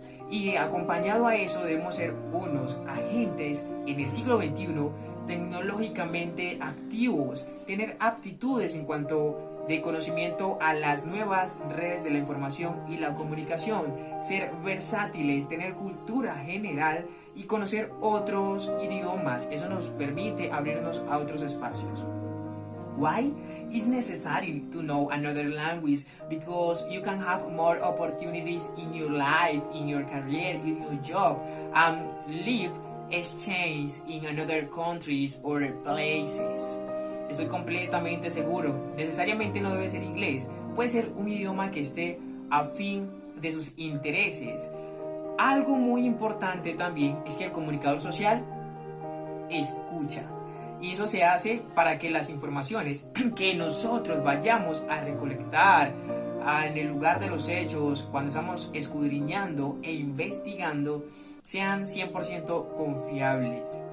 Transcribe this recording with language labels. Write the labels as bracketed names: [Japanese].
[Spanish] Y acompañado a eso debemos ser unos agentes en el siglo XXI tecnológicamente activos, tener aptitudes en cuanto de conocimiento a las nuevas redes de la información y la comunicación, ser versátiles, tener cultura general y conocer otros idiomas. Eso nos permite abrirnos a otros espacios. [English] Why? It's necessary to know another language because you can have more opportunities in your life, in your career, in your job, and live exchange in another countries or places. [Spanish] Estoy completamente seguro. Necesariamente no debe ser inglés. Puede ser un idioma que esté afín de sus intereses. Algo muy importante también es que el comunicador social escucha. Y eso se hace para que las informaciones que nosotros vayamos a recolectar en el lugar de los hechos, cuando estamos escudriñando e investigando, sean 100% confiables.